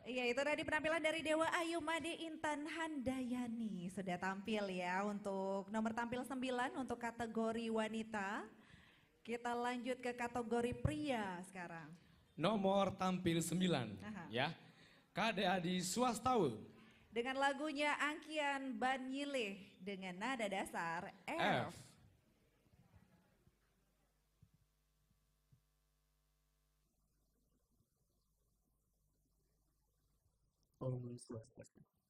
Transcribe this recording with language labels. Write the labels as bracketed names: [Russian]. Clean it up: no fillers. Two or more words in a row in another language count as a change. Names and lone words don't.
[Indonesian] Oke, itu tadi penampilan dari Dewa Ayu Made Intan Handayani. Sudah tampil ya untuk nomor tampil 9 untuk kategori wanita. Kita lanjut ke kategori pria sekarang. Nomor tampil 9. Aha. Ya. Kade Adi Swastawa. Dengan lagunya Angkian Ban Yileh dengan nada dasar F. F. [Sanskrit] Om Swastiastu.